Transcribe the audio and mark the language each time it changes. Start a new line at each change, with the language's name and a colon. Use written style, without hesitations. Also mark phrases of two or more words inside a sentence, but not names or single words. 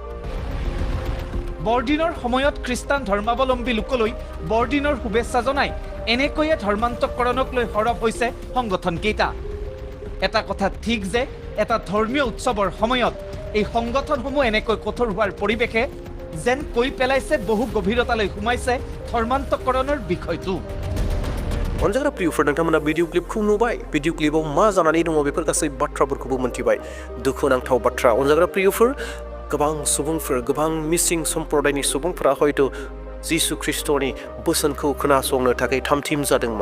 Assamese: বৰদিনৰ সময়ত খ্ৰীষ্টান ধৰ্মাৱলম্বী লোকলৈ বৰদিনৰ শুভেচ্ছা জনাই এনেকৈয়ে ধৰ্মান্তকৰণক লৈ সৰব হৈছে সংগঠনকেইটা। এটা কথা ঠিক যে এটা ধৰ্মীয় উৎসৱৰ সময়ত এই সংগঠনসমূহ এনেকৈ কঠোৰ হোৱাৰ পৰিৱেশে যেন কৈ পেলাইছে বহু গভীৰতালৈ সোমাইছে ধৰ্মান্তকৰণৰ বিষয়টো।
Bodo: अनजाग्रा प्रियफोर नोंथांमोना
English: video clipखौ
Bodo: नुबाय।
English: video clipाव
Bodo: मा जानानै दङ बेफोर गासै बाथ्राफोरखौबो मोनथिबाय। दुखुनांथाव बाथ्रा अनजाग्रा प्रियफोर, गोबां सुबुंफोर, गोबां मिसिं सम्प्रदायनि सुबुंफोरा हयथ' जिसु ख्रिस्ट'नि बोसोनखौ खोनासंनो थाखाय थामथिम जादोंमोन।